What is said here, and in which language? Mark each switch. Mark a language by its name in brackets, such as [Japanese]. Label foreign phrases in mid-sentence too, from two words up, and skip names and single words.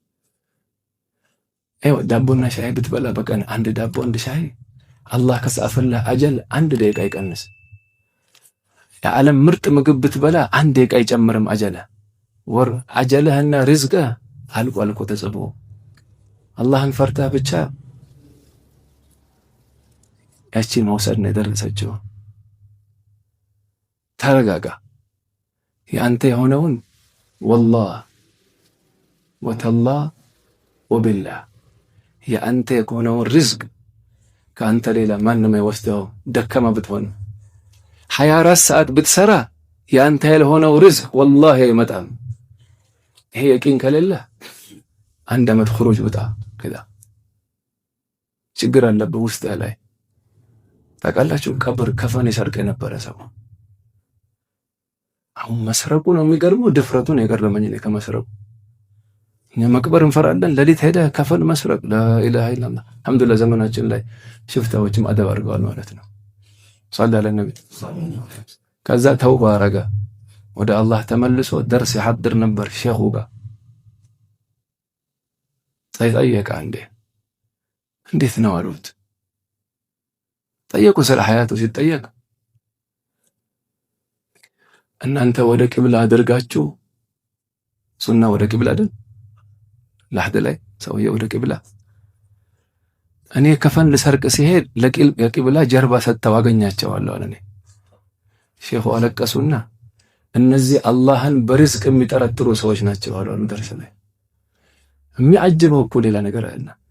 [Amharic] ዳቦና ሻይ ብትበላ በቀን አንድ ዳቦ አንድ ሻይ አላህ ከጻፈልህ አጀል አንድ ደቂቃ ይቀንስ የዓለም ምርጥ ምግብ ብትበላ አንድ ደቂቃ ይጨምርም ወር አጀልህና ርዝቅህ አልቆ ተጽፎ አላህን ፈርተህ ብቻ ያቺን መውሰድ ነው የደረሰችው ተረጋጋ ያንተ የሆነውን [Arabic] والله وتالله وبالله [Amharic] ያንተ የሆነውን ርዝቅ ካንተ ሌላ ማንም አይወስደው ደከማ ብትሆን 24 ሰዓት ብትሰራ ያንተ ያልሆነው ርዝቅ والله አይመጣም ይሄ የቂን ከሌለ አንድ አመት خروج ወጣ ከዛ ችግር አለበት ውስጥ ላይ ታውቃላችሁ ቀብር ከፈን ይሰርቅ የነበረ ሰው አሁን መስረቁ ነው የሚገርመው ድፍረቱን የገረመኝ ነው ከመስረቁ እኛ መቅበር እንፈራለን ለሊት ሄደ ከፈን መስረቅ [Arabic] لا اله الا الله الحمدلله [Amharic] ዘመናችን ላይ ሽፍታዎችም አደብ አድርገዋል ማለት ነው [Arabic] صلى على النبي [Amharic] ከዛ ተውባ አረጋ ወደ አላህ ተመልሶ ደርስ ይሐድር ነበር ሼኹ ጋር ጠየቀ እንዴት ነው አሉት ጠየቁ ስለ ሐያቱ ሲጠየቅ እናንተ ወደ ቂብላ አድርጋችሁ ሱና ወደ ቂብላ አይደል ለሐድ ላይ ሰውዬው ወደ ቂብላ እኔ ከፈን ልሰርቅ ሲሄድ ለቂብላ ጀርባ ሰጥተው አገኛቸዋለሁ አለ ሼኹ አለቀሱና እነዚህ አላህን በርዝቅ የሚጠረጥሩ ሰዎች ናቸው አሉ ደርስ ላይ የሚያጅበው እኮ ሌላ ነገር አለ።